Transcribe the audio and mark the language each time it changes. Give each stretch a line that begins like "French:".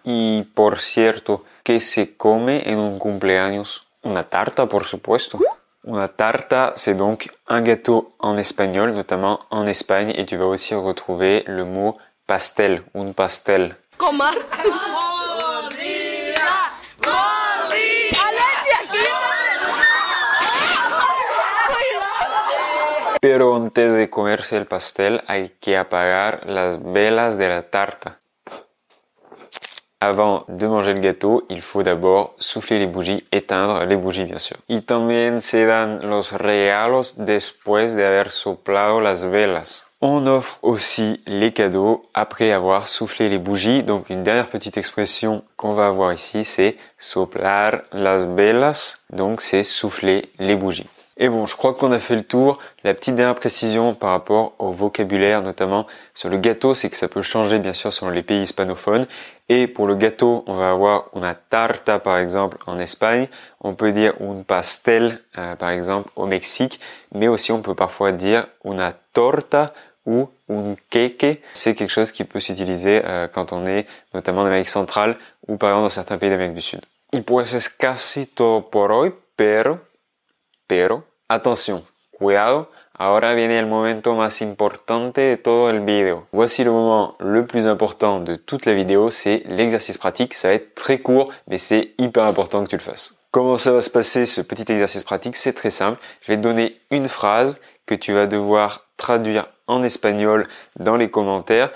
Spanish: Y por cierto, ¿qué se come en un cumpleaños? Una tarta, por supuesto.
French: Una tarta, c'est donc un gâteau en espagnol, notamment en Espagne, et tu vas aussi retrouver le mot pastel, un pastel.
Spanish: Coma. Pero antes de comerse el pastel, hay que apagar las velas de la tarta.
French: Avant de manger le gâteau, il faut d'abord souffler les bougies, éteindre les bougies bien sûr.
Spanish: Y también se dan los regalos después de haber soplado las velas.
French: On offre aussi les cadeaux après avoir soufflé les bougies. Donc une dernière petite expression qu'on va avoir ici, c'est
Spanish: soplar las velas.
French: Donc c'est souffler les bougies. Et bon, je crois qu'on a fait le tour. La petite dernière précision par rapport au vocabulaire, notamment sur le gâteau, c'est que ça peut changer bien sûr selon les pays hispanophones. Et pour le gâteau, on va avoir una tarta par exemple en Espagne. On peut dire un pastel par exemple au Mexique. Mais aussi on peut parfois dire una torta ou un queque. C'est quelque chose qui peut s'utiliser quand on est notamment en Amérique centrale ou par exemple dans certains pays d'Amérique du Sud.
Spanish: Y pues es casi todo por hoy, pero, attention, cuidado, ahora viene el momento más importante de todo el video.
French: Voici le moment le plus important de toute la vidéo, c'est l'exercice pratique. Ça va être très court, mais c'est hyper important que tu le fasses. Comment ça va se passer ce petit exercice pratique? C'est très simple. Je vais te donner une phrase que tu vas devoir traduire en espagnol dans les commentaires.